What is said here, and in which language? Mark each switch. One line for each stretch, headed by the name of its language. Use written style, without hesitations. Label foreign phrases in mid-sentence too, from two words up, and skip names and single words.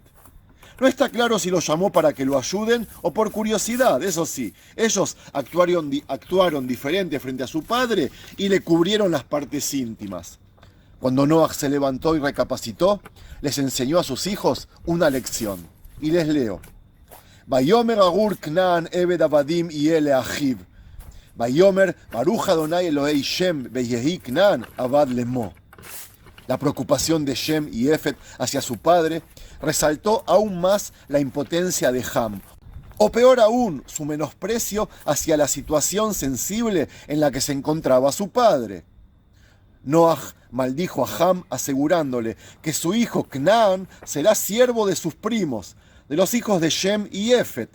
Spanish: No está claro si lo llamó para que lo ayuden o por curiosidad, eso sí. Ellos actuaron diferente frente a su padre y le cubrieron las partes íntimas. Cuando Noaj se levantó y recapacitó, les enseñó a sus hijos una lección. Y les leo.
Hebrew: ויאמר ארור כנען עבד עבדים יהיה לאחיו. ויאמר ברוך יהוה אלהי שם ויהי כנען עבד למו.
Spanish: La preocupación de Shem y Yefet hacia su padre resaltó aún más la impotencia de Ham, o peor aún, su menosprecio hacia la situación sensible en la que se encontraba su padre. Noaj maldijo a Ham asegurándole que su hijo Knaan será siervo de sus primos, de los hijos de Shem y Yefet.